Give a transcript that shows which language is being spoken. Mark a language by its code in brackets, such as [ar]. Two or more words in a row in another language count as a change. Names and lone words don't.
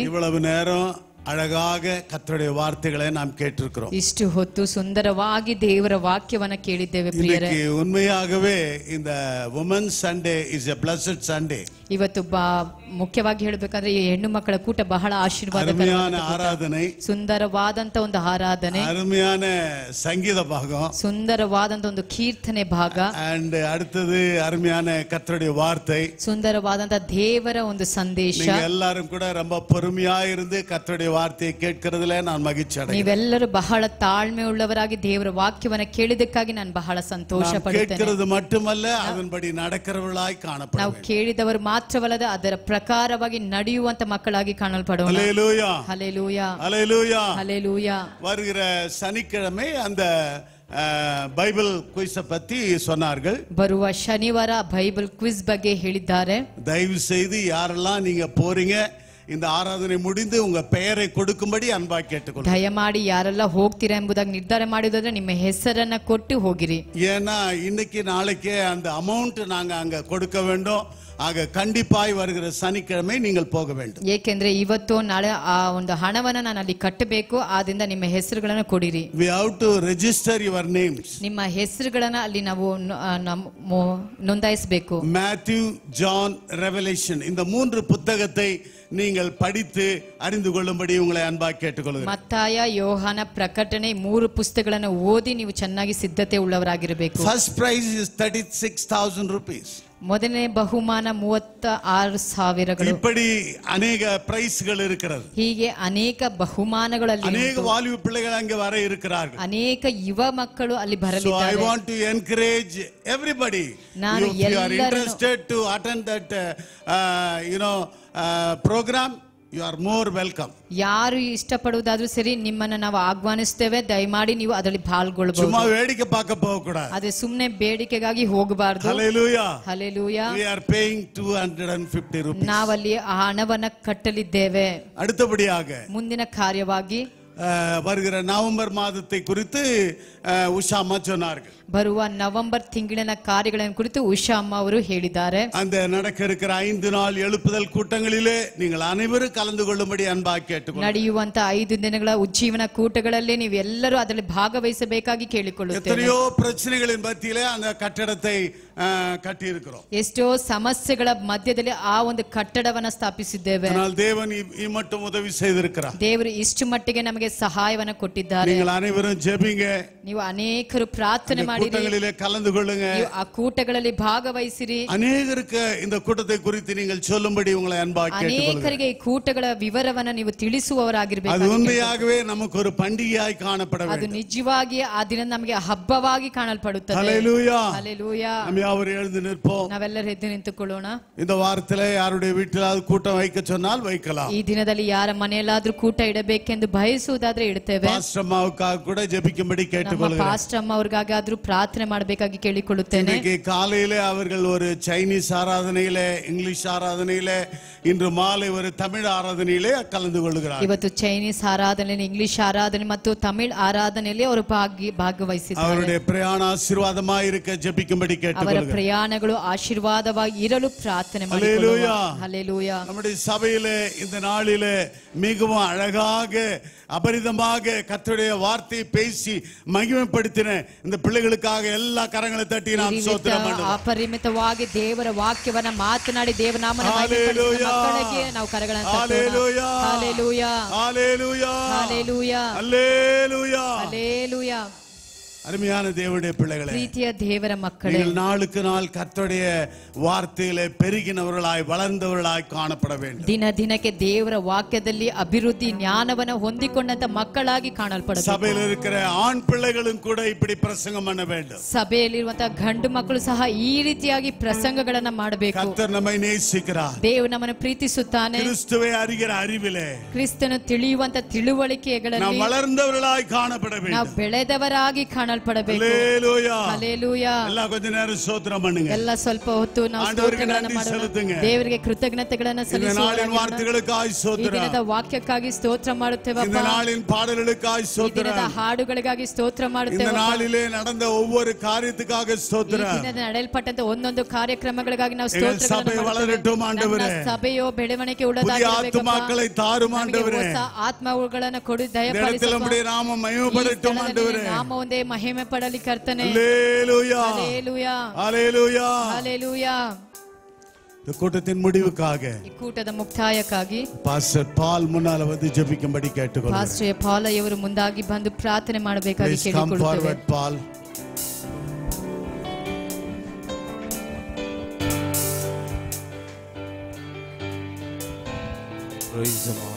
[ta] இவ்வளவு நேரம் அழகாக கர்த்தருடைய வார்த்தைகளை நாம் கேட்டிருக்கிறோம். [kn] ಇಷ್ಟು ಹೊತ್ತು ಸುಂದರವಾಗಿ ದೇವರ ವಾಕ್ಯವನ್ನ ಕೇಳಿದ್ದೇವೆ ಪ್ರಿಯರೇ. [ta] இன்னைக்கு உண்மையாகவே இந்த [en] women's Sunday is a blessed Sunday. [kn] ಇವತ್ತು ಮುಖ್ಯವಾಗಿ ಹೇಳಬೇಕಂದ್ರೆ ಈ ಹೆಣ್ಣು ಮಕ್ಕಳ ಕೂಟ ಬಹಳ [ta] அருமையான ஆராதனை, [kn] ಸುಂದರವಾದಂತ ಒಂದು ಆರಾಧನೆ, [ta] அருமையான சங்கீத பாகம், [kn] ಸುಂದರವಾದಂತ ಒಂದು ಕೀರ್ತನೆ ಭಾಗ, [ta] and அடுத்தது அருமையான கர்த்தருடைய வார்த்தை. [kn] ಸುಂದರವಾದಂತ ದೇವರ ಒಂದು ಸಂದೇಶ. [ta] நீங்க எல்லாரும் கூட ரொம்ப பொறுமையா இருந்து கர்த்தருடைய வார்த்தையை கேட்கிறதுல நான் மகிழ்ச்சி அடைகிறேன். [kn] ನೀವೆಲ್ಲರೂ ಬಹಳ ತಾಳ್ಮೆ ಉಳ್ಳವರಾಗಿ ದೇವರ ವಾಕ್ಯವನ್ನ ಕೇಳಿದಕ್ಕಾಗಿ ನಾನು ಬಹಳ ಸಂತೋಷ ಪಡುತ್ತೇನೆ. [ta] கேட்கிறது மட்டுமல்ல, அதன்படி நடக்கிறவர்களாய் காணப்பட [kn] ನಾವು [ta] வேண்டும். [kn] ಕೇಳಿದವರು ಮಾತ್ರವಲ್ಲದೆ ಅದರ ಪ್ರಕಾರವಾಗಿ ನಡೆಯುವಂತ ಮಕ್ಕಳಾಗಿ ಕಾಣಲ್ಪಡೋಣ. [ta] ஹல்லேலூயா. [kn] ಹಲ್ಲೆಲೂಯಾ. [ta] ஹல்லேலூயா. [kn] ಹಲ್ಲೆಲೂಯಾ. [ta] வருகிற சனிக்கிழமை அந்த பைபிள் குயிஸை பத்தி சொன்னார்கள். [kn] ಬರುವ ಶನಿವಾರ ಬೈಬಲ್ ಕ್ವಿಜ್ ಬಗ್ಗೆ ಹೇಳಿದ್ದಾರೆ. [ta] தயவு செய்து யாரெல்லாம் நீங்க போறீங்க, இந்த ஆராதனை முடிந்து உங்க பெயரை கொடுக்கும்படி அன்பா கேட்டுக்கொள்ளுங்க. [kn] ದಯಮಾಡಿ ಯಾರೆಲ್ಲ ಹೋಗ್ತೀರಾ ಎಂಬುದಾಗಿ ನಿರ್ಧಾರ ಮಾಡಿದ್ರೆ ನಿಮ್ಮ ಹೆಸರನ್ನ ಕೊಟ್ಟು ಹೋಗಿರಿ. [ta] ஏன்னா இன்னைக்கு நாளைக்கே அந்த அமௌண்ட் நாங்க அங்க கொடுக்க வேண்டும். ஆக கண்டிப்பாய் வருகிற சனிக்கிழமை நீங்கள் போக வேண்டும். [kn] ಏಕೆಂದ್ರೆ ಇವತ್ತು ನಾಳೆ ಆ ಒಂದು ಹಣವನ್ನ ನಾನು ಅಲ್ಲಿ ಕಟ್ಟಬೇಕು. ಆದ್ರಿಂದ ನಿಮ್ಮ ಹೆಸರುಗಳನ್ನು ಕೊಡಿರಿ. [en] We have to register your names. [kn] ನಿಮ್ಮ ಹೆಸರುಗಳನ್ನ ಅಲ್ಲಿ ನಾವು ನೋಂದಾಯಿಸಬೇಕು. [ta] Matthew, John, Revelation இந்த மூன்று புத்தகத்தை நீங்கள் படித்து அறிந்து கொள்ளும்படி உங்களை அன்பா கேட்டுக்கொள்கிறேன். [kn] ಮತ್ತಾಯ, ಯೋಹಾನ, ಪ್ರಕಟಣೆ 3 ಪುಸ್ತಕಗಳನ್ನು ಓದಿ ನೀವು ಚೆನ್ನಾಗಿ ಸಿದ್ಧತೆ ಉಳ್ಳವರಾಗಿರಬೇಕು. [en] First prize is 36,000 rupees. [kn] ಮೊದಲನೇ ಬಹುಮಾನ 36,000. [ta] இப்படி அநேக பிரைஸ்கள் இருக்கிறது. [kn] ಹೀಗೆ ಅನೇಕ ಬಹುಮಾನಗಳಲ್ಲಿ [ta] அநேக வாலிப பிள்ளைகள் அங்கே வர இருக்கிறார்கள். [kn] ಅನೇಕ ಯುವ ಮಕ್ಕಳು ಅಲ್ಲಿ [en] So I [kn] ಬರಲಿದ್ದಾರೆ. [en] want to encourage everybody. [kn] ನಾನು [en] If you are [kn] ಎಲ್ಲರನ್ನು [en] interested to attend that program, you are more welcome. [kn] ಯಾರು ಇಷ್ಟಪಡುವುದಾದ್ರೂ ಸರಿ, ನಿಮ್ಮನ್ನ ನಾವು ಆಹ್ವಾನಿಸ್ತೇವೆ. ದಯಮಾಡಿ ನೀವು ಅದರಲ್ಲಿ [ta] சும்மா [kn] ಪಾಲ್ಗೊಳ್ಳಬಹುದು. [ta] வேடிக்கை பார்க்க போக கூடாது. [kn] ಅದೇ ಸುಮ್ಮನೆ ಬೇಡಿಕೆಗಾಗಿ ಹೋಗಬಾರದು. [en] Hallelujah. [kn] ಹಲ್ಲೆಲೂಯಾ. [en] We are paying 250 rupees. [kn] ನಾವಲ್ಲಿ ಆ ಹಣವನ್ನ ಕಟ್ಟಲಿದ್ದೇವೆ. [ta] அடுத்தபடியாக [kn] ಮುಂದಿನ ಕಾರ್ಯವಾಗಿ [ta] வருகிற நவம்பர் மாதத்தை குறித்து உஷா அம்மா சொன்னார்கள். [kn] ಬರುವ ನವೆಂಬರ್ ತಿಂಗಳಿನ ಕಾರ್ಯಗಳನ್ನು ಕುರಿತು ಉಷಾ ಅಮ್ಮ ಅವರು ಹೇಳಿದ್ದಾರೆ. [ta] அந்த நடக்க இருக்கிற 5 நாள் எழுப்புதல் கூட்டங்களிலே நீங்கள் அனைவரும் கலந்து கொள்ளும்படி அன்பாக கேட்டுக்கொள்கிறேன். [kn] ನಡೆಯುವಂತ 5 ದಿನಗಳ ಉಜ್ಜೀವನ ಕೂಟಗಳಲ್ಲಿ ನೀವು ಎಲ್ಲರೂ ಅದರಲ್ಲಿ ಭಾಗವಹಿಸಬೇಕಾಗಿ ಕೇಳಿಕೊಳ್ಳುತ್ತೇವೆ. [ta] எத்தனையோ பிரச்சனைகளின் மத்தியிலே அந்த கட்டடத்தை கட்டி இருக்கிறோம். [kn] ಎಷ್ಟೋ ಸಮಸ್ಯೆಗಳ ಮಧ್ಯದಲ್ಲಿ ಆ ಒಂದು ಕಟ್ಟಡವನ್ನ ಸ್ಥಾಪಿಸಿದ್ದೇವೆ. [ta] ஆனால் தேவன் மட்டும் உதவி செய்திருக்கிறார். [kn] ದೇವರು ಇಷ್ಟು ಮಟ್ಟಿಗೆ ನಮಗೆ ಸಹಾಯವನ್ನ ಕೊಟ್ಟಿದ್ದಾರೆ. [ta] நீங்கள் அனைவரும் ஜெபிங்க. [kn] ನೀವು ಅನೇಕರು ಪ್ರಾರ್ಥನೆ ಮಾಡಿರಿ. [ta] கூட்டங்களிலே கலந்து கொள்ளுங்க. [kn] ನೀವು ಆ ಕೂಟಗಳಲ್ಲಿ ಭಾಗವಹಿಸಿರಿ. [ta] அநேகருக்கு இந்த கூட்டத்தை குறித்து நீங்கள் சொல்லும்படி உங்களை அன்பாக கேட்டுக்கொள்கிறேன். [kn] ಅನೇಕರಿಗೆ ಈ ಕೂಟಗಳ ವಿವರವನ್ನ ನೀವು ತಿಳಿಸುವವರಾಗಿರಬೇಕು. [ta] அது உண்மையாகவே நமக்கு ஒரு பண்டிகையாய் காணப்பட [kn] ಅದು [ta] வேண்டும். [kn] ನಿಜವಾಗಿ ಆ ದಿನ ನಮಗೆ ಹಬ್ಬವಾಗಿ ಕಾಣಲ್ಪಡುತ್ತದೆ. [ta] ஹல்லேலூயா. [kn] ಹಲ್ಲೆಲೂಯಾ. [ta] நாம் யாவரும் எழுந்து நிற்போம். [kn] ನಾವೆಲ್ಲರೂ ಎದ್ದು ನಿಂತುಕೊಳ್ಳೋಣ. [ta] இந்த வாரத்திலே யாருடைய வீட்டிலாவது கூட்டம் வைக்க சொன்னால் வைக்கலாம். [kn] ಈ ದಿನದಲ್ಲಿ ಯಾರ ಮನೆಯಲ್ಲಾದ್ರೂ ಕೂಟ ಇಡಬೇಕೆಂದು ಬಯಸುವುದಾದ್ರೆ ಇಡುತ್ತೇವೆ. [ta] பாஸ்டர் அம்மாவுக்காக கூட ஜெபிக்கும்படி [kn] ನಮ್ಮ [ta] கேட்டுக்கொள்கிறேன். [kn] ಪಾಸ್ಟರ್ ಅಮ್ಮ ಅವ್ರಿಗಾದ್ರೂ ಪ್ರಾರ್ಥನೆ ಮಾಡಬೇಕಾಗಿ ಕೇಳಿಕೊಳ್ಳುತ್ತೇನೆ. [ta] இன்னைக்கு காலையிலே அவர்கள் ஒரு சைனீஸ் ஆராதனையிலே, இங்கிலீஷ் ஆராதனையிலே, இன்று மாலை ஒரு தமிழ் ஆராதனையிலே கலந்து கொள்கிறார்கள். [kn] ಇವತ್ತು ಚೈನೀಸ್ ಆರಾಧನೆ, ಇಂಗ್ಲಿಷ್ ಆರಾಧನೆ ಮತ್ತು ತಮಿಳ್ ಆರಾಧನೆಯಲ್ಲಿ ಅವರು ಭಾಗವಹಿಸಿದ್ದಾರೆ. [ta] அவருடைய பிரயாண ஆசீர்வாதமாய் இருக்க ஜெபிக்கும்படி [kn] ಅವರ [ta] கேட்டுக்கொள்கிறேன். [kn] ಪ್ರಯಾಣಗಳು ಆಶೀರ್ವಾದವಾಗಿ ಇರಲು ಪ್ರಾರ್ಥನೆ ಮಾಡಿ. [ta] ஹல்லேலூயா. நம்முடைய சபையிலே இந்த நாளிலே மிகவும் அழகாக அபரிதமாக கர்த்தருடைய வார்த்தையை பேசி மகிமைப்படுத்தின இந்த பிள்ளைகளுக்காக எல்லா கரங்களை தட்டி நாம் ஸ்தோத்திரம் பண்ணுவோம். [kn] ಅಪರಿಮಿತವಾಗಿ ದೇವರ ವಾಕ್ಯವನ್ನ ಮಾತನಾಡಿ ದೇವನಾಮನ ಮಹಿಮೆಪಡಿಸುವ ಮಕ್ಕಳಿಗೆ ನಾವು ಕರಗಳನ್ನು ತಟ್ಟೋಣ. ಹಲ್ಲೇಲೂಯಾ, [ta] ஹல்லேலூயா, [kn] ಹಲ್ಲೇಲೂಯಾ, [ta] ஹல்லேலூயா, [kn] ಹಲ್ಲೇಲೂಯಾ. [ta] அருமையான தேவனுடைய பிள்ளைகளே, [kn] ಪ್ರೀತಿಯ ದೇವರ ಮಕ್ಕಳೇ, [ta] நீங்கள் நாளுக்கு நாள் கர்த்தருடைய வார்த்தையிலே பெருகினவர்களாய் வளர்ந்தவர்களாய் காணப்பட வேண்டும். [kn] ದಿನ ದಿನಕ್ಕೆ ದೇವರ ವಾಕ್ಯದಲ್ಲಿ ಅಭಿವೃದ್ಧಿ ಜ್ಞಾನವನ್ನು ಹೊಂದಿಕೊಂಡಂತ ಮಕ್ಕಳಾಗಿ ಕಾಣಲ್ಪಡಬೇಕು. [ta] சபையில் இருக்கிற ஆண் பிள்ளைகளும் கூட இப்படி பிரசங்கம் பண்ண வேண்டும். [kn] ಸಭೆಯಲ್ಲಿರುವಂತಹ ಗಂಡು ಮಕ್ಕಳು ಸಹ ಈ ರೀತಿಯಾಗಿ ಪ್ರಸಂಗಗಳನ್ನ ಮಾಡಬೇಕು. [ta] கர்த்தர் நம்மை நேசிக்கிறார். [kn] ದೇವರು ನಮ್ಮನ್ನು ಪ್ರೀತಿಸುತ್ತಾನೆ. [ta] கிறிஸ்துவை அறிகிற அறிவிலே [kn] ಕ್ರಿಸ್ತನು ತಿಳಿಯುವಂತ ತಿಳುವಳಿಕೆಗಳಲ್ಲಿ [ta] நாம் வளர்ந்தவர்களாய் காணப்பட [kn] ನಾವು [ta] வேண்டும். [kn] ಬೆಳೆದವರಾಗಿ ಕಾಣಲ್ಪಡಬೇಕು. [ta] ஹல்லேலூயா, [kn] ಹಲ್ಲೇಲೂಯಾ. [ta] எல்லாம் கொஞ்ச நேரம் ஸ்தோத்திரம் பண்ணுங்க. [kn] ಎಲ್ಲ ಸ್ವಲ್ಪ ಹೊತ್ತು ನಾವು ಸ್ತೋತ್ರಗಳನ್ನು ಮಾಡೋಣ. ದೇವರಿಗೆ ಕೃತಜ್ಞತೆಗಳನ್ನು [ta] இந்த நாளின் வார்த்தைகளுக்காய் [kn] ಈ [ta] ஸ்தோத்திரம். [kn] ದಿನದ ವಾಕ್ಯಕ್ಕಾಗಿ ಸ್ತೋತ್ರ ಮಾಡುತ್ತೇವೆ. [ta] இந்த நாளின் பாடல்களுக்காய் [kn] ಈ ದಿನದ [ta] ஸ்தோத்திரம். [kn] ಹಾಡುಗಳಿಗಾಗಿ ಸ್ತೋತ್ರ [ta] இந்த [kn] ಮಾಡುತ್ತೇವೆ. [ta] நாளிலே நடந்த ஒவ்வொரு காரியத்துக்காக [kn] ಈ [ta] ஸ்தோத்திரம். [kn] ದಿನದ ನಡೆಯಲ್ಪಟ್ಟಂತ ಒಂದೊಂದು ಕಾರ್ಯಕ್ರಮಗಳಿಗಾಗಿ ನಾವು [ta] எங்கள் சபை [kn] ಸ್ತೋತ್ರಗಳನ್ನು [ta] வளரட்டும் ஆண்டவரே. [kn] ನಮ್ಮ ಸಭೆಯೋ ಬೆಳವಣಿಗೆ [ta] புதிய [kn] ಉಳ್ಳದಾಗಿರಬೇಕಪ್ಪ. [ta] ஆத்துமாக்களை தாரும் ஆண்டவரே. [kn] ಹೊಸ ಆತ್ಮಗಳನ್ನು ಕೊಡು, [ta] இந்த இடத்தில் [kn] ದಯಪಾಲಿಸಪ್ಪ. [ta] நம்முடைய நாமம் மகிமைப்படட்டும் ஆண்டவரே. [kn] ನಾಮ ಒಂದೇ ಮಹಿಮೆ ಪಡಲಿ ಕರ್ತನೆ. [ta] ஹல்லேலூயா, [kn] ಹಲ್ಲೇಲೂಯಾ, [ta] ஹல்லேலூயா. [kn] ಹಲ್ಲೇಲೂಯಾ. [ta] இந்த கூட்டத்தின் முடிவுக்காக [kn] ಈ ಕೂಟದ ಮುಕ್ತಾಯಕ್ಕಾಗಿ [ta] பாஸ்டர் பால் முன்னால வந்து ஜெபிக்கும்படி கேட்டுக்கொள்கிறேன். [kn] ಪಾಸ್ಟರ್ ಪಾಲ್ ಇವರು ಮುಂದಾಗಿ ಬಂದು ಪ್ರಾರ್ಥನೆ ಮಾಡಬೇಕಾಗಿ [en] Please come [kn] ಕೇಳಿಕೊಳ್ಳುತ್ತೇವೆ. [en] forward, Paul. Praise the Lord.